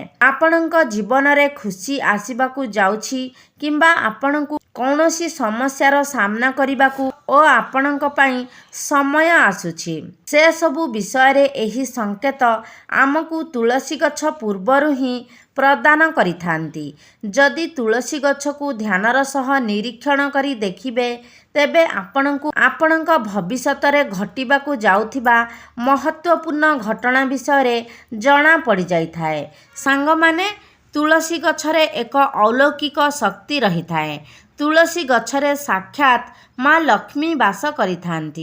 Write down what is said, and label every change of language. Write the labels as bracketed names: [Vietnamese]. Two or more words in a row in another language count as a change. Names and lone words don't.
[Odia] ଆପଣଙ୍କ ଜୀବନ ରେ ଖୁସି ଆସିବାକୁ ଯାଉଛି କିମ୍ବା ଆପଣଙ୍କୁ କେଉଁସି ସମସ୍ୟାର ସାମନା କରିବାକୁ ଓ ଆପଣଙ୍କ ପାଇଁ ସମୟ ଆସୁଛି ସେ ସବୁ ବିଷୟ ରେ ଏହି ସଙ୍କେତ ଆମକୁ ତୁଳସୀ ଗଛ ପୂର୍ବରୁ ହିଁ ପ୍ରଦାନ କରିଥାନ୍ତି। ଯଦି ତୁଳସୀ ଗଛକୁ ଧ୍ୟାନର ସହ ନିରୀକ୍ଷଣ କରି ଦେଖିବେ ତେବେ ଆପଣଙ୍କ ଭବିଷ୍ୟତରେ ଘଟିବାକୁ ଯାଉଥିବା ମହତ୍ୱପୂର୍ଣ୍ଣ ଘଟଣା ବିଷୟ ଜଣା ପଡ଼ି ଯାଇଥାଏ। ସାଙ୍ଗ ମାନେ ତୁଳସୀ ଗଛରେ ଏକ ଅଲୌକିକ ଶକ୍ତି ରହି ଥାଏ। ତୁଳସୀ ଗଛରେ ସାକ୍ଷାତ ମା ଲକ୍ଷ୍ମୀ ବାସ କରିଥାନ୍ତି।